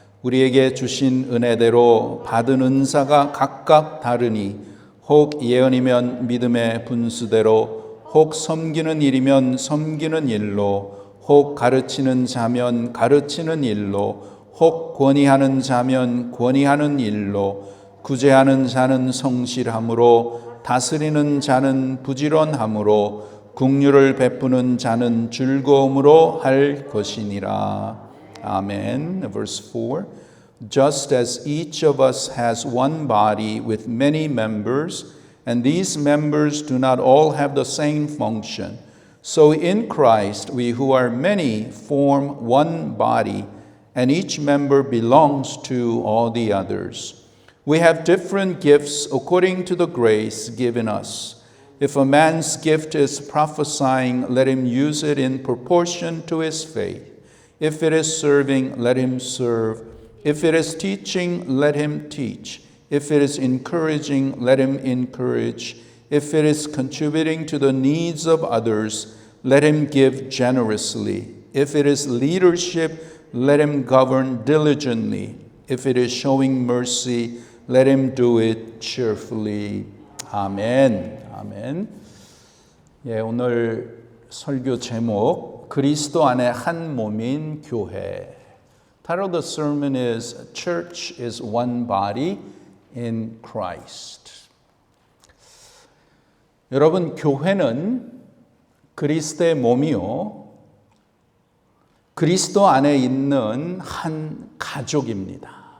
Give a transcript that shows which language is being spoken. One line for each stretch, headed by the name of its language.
Korean: 우리에게 주신 은혜대로 받은 은사가 각각 다르니 혹 예언이면 믿음의 분수대로, 혹 섬기는 일이면 섬기는 일로, 혹 가르치는 자면 가르치는 일로, 혹 권위하는 자면 권위하는 일로, 구제하는 자는 성실함으로, 다스리는 자는 부지런함으로, 긍휼을 베푸는 자는 즐거움으로 할 것이니라. 아멘. Verse 4.
English: Just as each of us has one body with many members, and these members do not all have the same function, so in Christ we who are many form one body, and each member belongs to all the others. We have different gifts according to the grace given us. If a man's gift is prophesying, let him use it in proportion to his faith. If it is serving, let him serve. If it is teaching, let him teach. If it is encouraging, let him encourage. If it is contributing to the needs of others, let him give generously. If it is leadership, let him govern diligently. If it is showing mercy, let him do it cheerfully.
Korean: 아멘. 아멘. 예, 오늘 설교 제목 그리스도 안에 한 몸인 교회.
English: Title of the sermon is Church is one body in Christ.
Korean: 여러분, 교회는 그리스도의 몸이요, 그리스도 안에 있는 한 가족입니다.